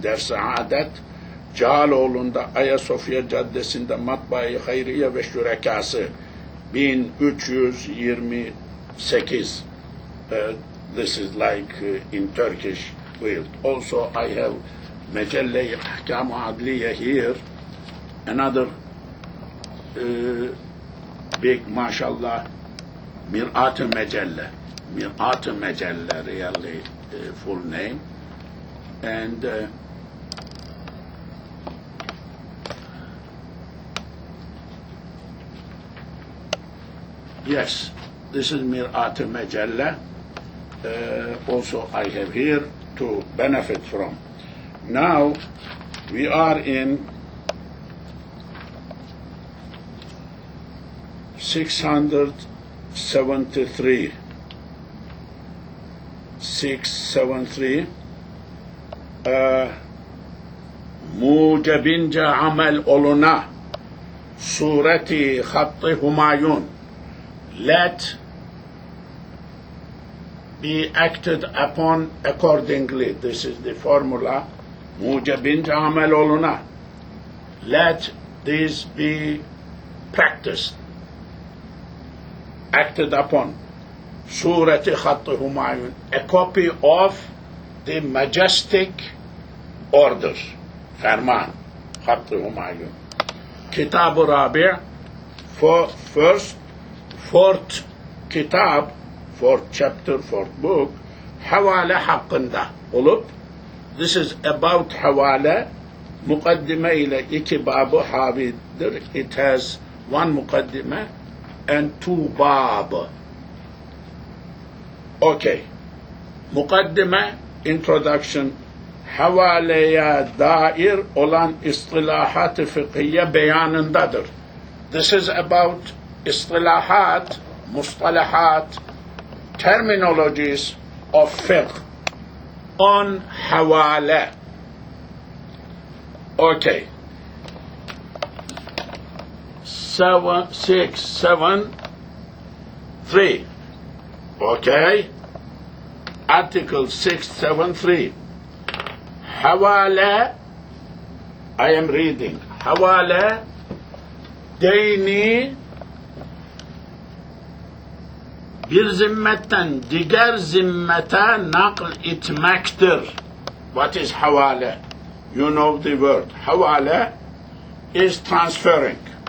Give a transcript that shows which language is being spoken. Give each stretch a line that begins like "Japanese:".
Turkish: Dar Saadat, Cağaloğlu'nda Ayasofya Caddesi'nde Matbaa-i Hayriye ve Şürekası 1328.
English: This is like in Turkish field. Also, I have Majalla Articles here, another big, mashallah, Mir'at-ı Majalla. Mir'at-ı Majalla, really full name. And yes, this is Mir'at-ı Majalla. Also, I have here to benefit from. Now, we are in 673. 673.
Turkish: Mucebince amel oluna sureti hattı Humayun.
English: Let be acted upon accordingly. This is the formula.
Turkish: Mucebince amel oluna.
English: Let this be practiced, acted upon.
Turkish: Sureti hattı Humayun.
English: A copy of the majestic order. Ferman. Hattı Humayun.
Turkish: Kitab-ı Rabi'
English: for fourth kitab, fourth chapter, fourth book,
Turkish: Havale hakkında olup,
English: this is about Havale,
Turkish: mukaddime ile iki babı havidir.
English: It has one mukaddime and two bab. Okay.
Turkish: Mukaddime, introduction, havaleye dair olan istilahat-ı fıkhiye beyanındadır.
English: This is about istilahat, mustalahat, terminologies of fiqh on havale. Okay. 673. Okay. Article 673. Havale, I am reading.
Turkish: Havale, deyni bir zimmetten diğer zimmete nakl etmektir.
English: What is havale? You know the word. Havale is transferring.